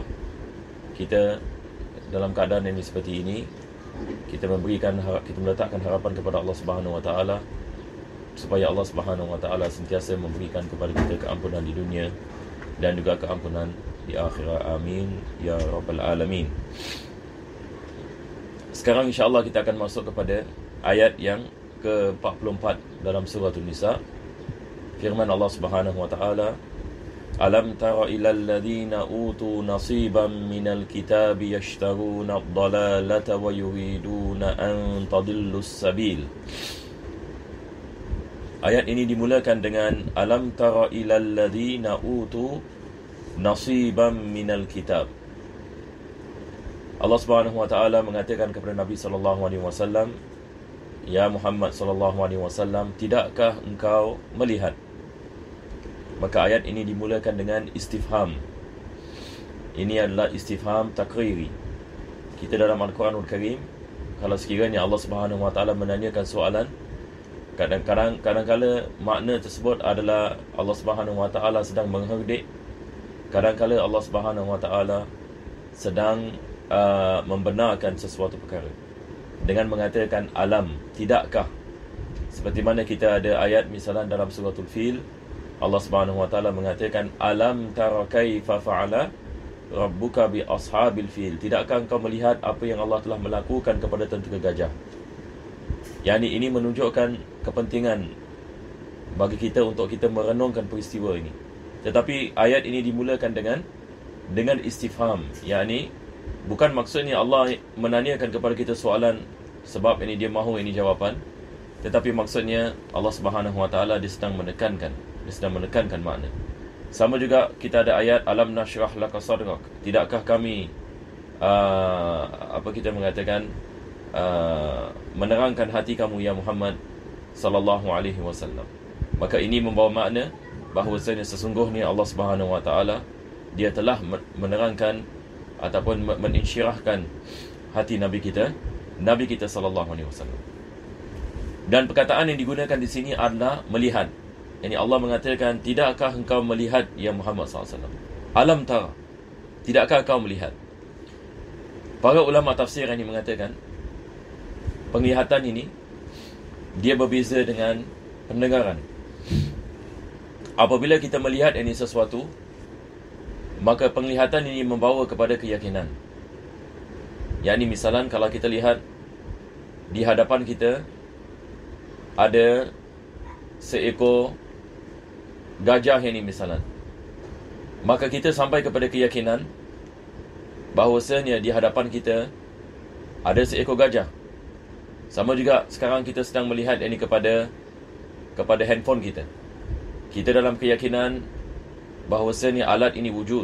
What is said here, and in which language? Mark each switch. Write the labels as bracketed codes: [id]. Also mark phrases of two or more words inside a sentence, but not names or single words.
[ms] Kita dalam keadaan yang seperti ini, kita meletakkan harapan kepada Allah Subhanahu wa taala supaya Allah Subhanahu wa taala sentiasa memberikan kepada kita keampunan di dunia dan juga keampunan di akhirat. [ar] آمين يا رب العالمين. [ms] Sekarang insya-Allah kita akan masuk kepada ayat yang ke-44 dalam surah An-Nisa. Firman Allah [ar] سبحانه وتعالى، ألم تر إلى الذين أوتوا نصيبا من الكتاب يشترون الضلالة ويريدون أن تضلوا السبيل. [ms] Ayat ini dimulakan dengan [ar] ألم تر إلى الذين أوتوا نصيبا من الكتاب. [ms] Allah Subhanahu wa taala mengatakan kepada Nabi sallallahu alaihi wasallam, ya Muhammad sallallahu alaihi wasallam, tidakkah engkau melihat? Maka ayat ini dimulakan dengan istifham. Ini adalah [ar] استفهام تقريري. [ms] Kita dalam Al-Quranul Karim, kalau sekiranya Allah Subhanahu wa taala menanyakan soalan, kadang-kadang makna tersebut adalah Allah Subhanahu wa taala sedang mengherdik. Kadang-kadang Allah Subhanahu wa taala sedang membenarkan sesuatu perkara dengan mengatakan alam, tidakkah? Seperti mana kita ada ayat misalan dalam suratul Fil, Allah Subhanahu wa taala mengatakan [ar] ألم تر كيف فعل ربك بأصحاب الفيل. [ms] Tidakkah engkau melihat apa yang Allah telah melakukan kepada tentera gajah? Yani ini menunjukkan kepentingan bagi kita untuk kita merenungkan peristiwa ini. Tetapi ayat ini dimulakan dengan istifham. Yani bukan maksudnya Allah menanyakan kepada kita soalan sebab ini dia mahu ini jawapan. Tetapi maksudnya Allah Subhanahu Wa Taala dia sedang menekankan makna. Sama juga kita ada ayat [ar] ألم نشرح لك صدرك. [ms] Tidakkah kami kita mengatakan menerangkan hati kamu ya Muhammad sallallahu alaihi wasallam. Maka ini membawa makna bahawasanya sesungguhnya Allah Subhanahu Wa Taala dia telah menerangkan ataupun menginsyirahkan hati Nabi kita sallallahu alaihi wasallam. Dan perkataan yang digunakan di sini adalah melihat. Yani Allah mengatakan, tidakkah engkau melihat ya Muhammad SAW? [ar] ألم تر, [ms] tidakkah engkau melihat? Para ulama tafsir ini mengatakan, penglihatan ini dia berbeza dengan pendengaran. Apabila kita melihat ini sesuatu, maka penglihatan ini membawa kepada keyakinan. Yani misalan kalau kita lihat di hadapan kita ada seekor gajah ini misalan, maka kita sampai kepada keyakinan bahawasanya di hadapan kita ada seekor gajah. Sama juga sekarang kita sedang melihat ini kepada handphone kita. Kita dalam keyakinan bahawasanya alat ini wujud.